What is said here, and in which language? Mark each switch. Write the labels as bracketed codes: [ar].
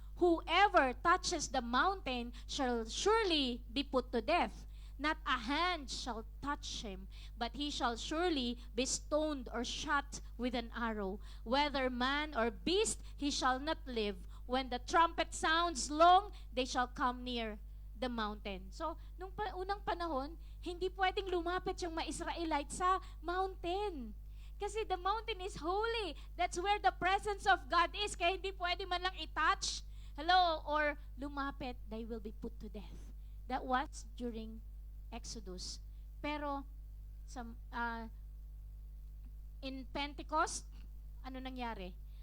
[en] Whoever touches the mountain shall surely be put to death. Not a hand shall touch him, but he shall surely be stoned or shot with an arrow. Whether man or beast, he shall not live. When the trumpet sounds long, they shall come near the mountain. [tl] So, nung unang panahon, hindi pwedeng lumapit yung mga Israelite sa mountain. [en] Kasi the mountain is holy. That's where the presence of God is. [tl] Kaya hindi pwede man lang i-touch, or lumapit, they will be put to death. [en] That was during Exodus. Pero, in Pentecost, [tl] ano nangyari?